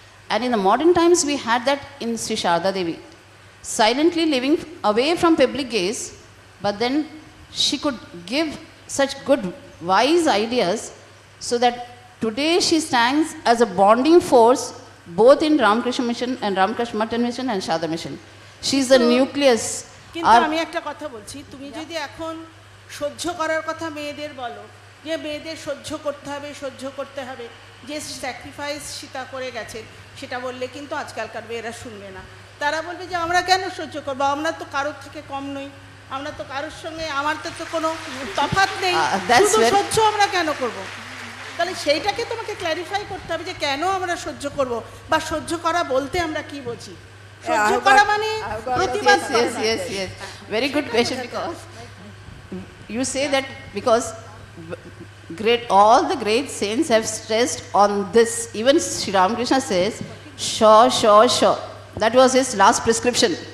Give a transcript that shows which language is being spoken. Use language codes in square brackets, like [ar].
[en] And in the modern times, we had that in Sri Sharda Devi. Silently living away from public gaze, but then she could give such good, wise ideas so that today she stands as a bonding force both in Ramakrishna Mission and Ramakrishna Math Mission and Sharda Mission. She is the nucleus. [bn] কিন্তু আমি একটা কথা বলছি, তুমি যদি এখন সহ্য করার কথা মেয়েদের বলো, যে মেয়েদের সহ্য করতে হবে, যে স্যাক্রিফাইস সীতা করে গেছেন, সেটা বললে কিন্তু আজকালকার মেয়েরা শুনবে না। তারা বলবে যে আমরা কেন সহ্য করবো, আমরা তো কারোর থেকে কম নই, আমরা তো কারোর সঙ্গে আমাদের তো কোনো তফাৎ নেই, শুধু সহ্য আমরা কেন করব? তাহলে সেইটাকে তোমাকে ক্ল্যারিফাই করতে হবে যে কেন আমরা সহ্য করব, বা সহ্য করা বলতে আমরা কি বুঝি। সহ্য করা মানে প্রতিবাদ করা। [en] Yes. Very good question, because you say that because all the great saints have stressed on this. Even Sri Ramakrishna says, sure. That was his last prescription.